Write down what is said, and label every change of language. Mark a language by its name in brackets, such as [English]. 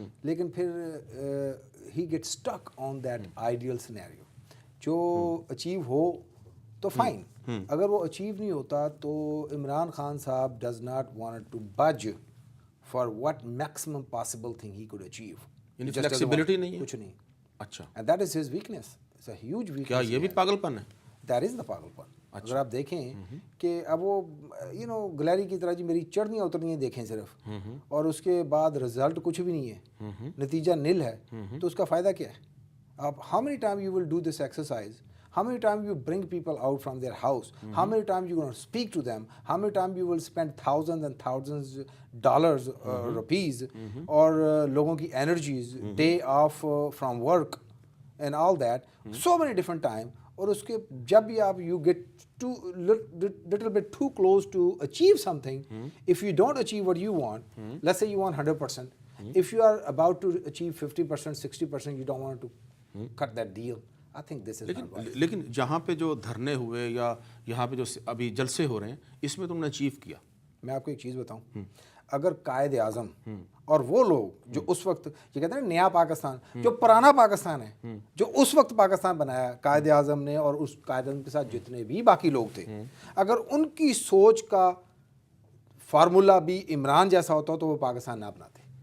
[Urdu] لیکن پھر [English] he gets stuck on that ideal scenario. [Urdu] جو اچیو ہو تو فائن، اگر وہ اچیو نہیں ہوتا تو عمران خان صاحب [English] does not want to budge for what maximum possible thing he could achieve. [Urdu] یعنی فلیکسیبلٹی نہیں ہے کچھ نہیں. اچھا، [English] and that is his weakness. It's a huge weakness. [Urdu] کیا یہ بھی پاگل پن ہے؟ [English] that is the پاگل پن. [Urdu] اگر آپ دیکھیں کہ اب وہ گلیری کی طرح جی میری چڑھنیاں اترنیاں دیکھیں صرف، اور اس کے بعد رزلٹ کچھ بھی نہیں ہے، نتیجہ نل ہے، تو اس کا فائدہ کیا ہے؟ آپ [English] how many time you will do this exercise, how many time you bring people out from their house, how many time you going to speak to them, how many time you will spend thousands and thousands dollars rupees [Urdu] اور لوگوں کی [English] energies day off from work and all that, so many different time. [Urdu] اور اس کے جب بھی آپ [English] you get too little bit too close to achieve something, if you don't achieve what you want, let's say you want 100%, if you are about to achieve 50%, 60%, you don't want to cut that deal. I think this is not right. [Urdu] لیکن جہاں پہ جو دھرنے ہوئے یا یہاں پہ جو ابھی جلسے ہو رہے ہیں، اس میں تم نے اچیو کیا. میں آپ کو ایک چیز بتاؤں، اگر قائد اعظم اور وہ لوگ جو اس وقت یہ کہتے ہیں نا نیا پاکستان، جو پرانا پاکستان ہے، جو اس وقت پاکستان بنایا قائد اعظم نے اور اس قائد اعظم کے ساتھ جتنے بھی باقی لوگ تھے، اگر ان کی سوچ کا فارمولہ بھی عمران جیسا ہوتا تو وہ پاکستان نہ بناتے.